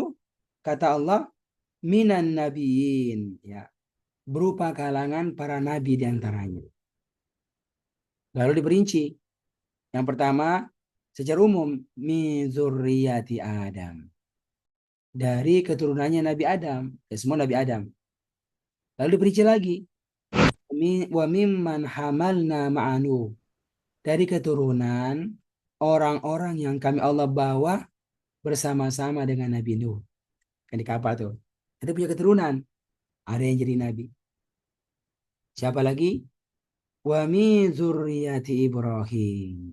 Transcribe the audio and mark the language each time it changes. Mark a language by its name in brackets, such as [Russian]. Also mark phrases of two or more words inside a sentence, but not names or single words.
[Indonesian] Kata Allah, [Arabic] من النبيين, [Indonesian] ya, berupa kalangan para nabi di antaranya. Lalu diperinci. Yang pertama, secara umum, [Arabic] من ذرية [Indonesian] Adam. Dari keturunannya Nabi Adam. Ya, semua Nabi Adam. Lalu diperinci lagi. [Arabic] وممن حملنا معنا. [Indonesian] Dari keturunan orang-orang yang kami Allah bawa bersama-sama dengan Nabi Nuh. Kan di kapal tuh. Ada punya keturunan. Ada yang jadi Nabi. Siapa lagi? [Arabic] ومن ذرية إبراهيم.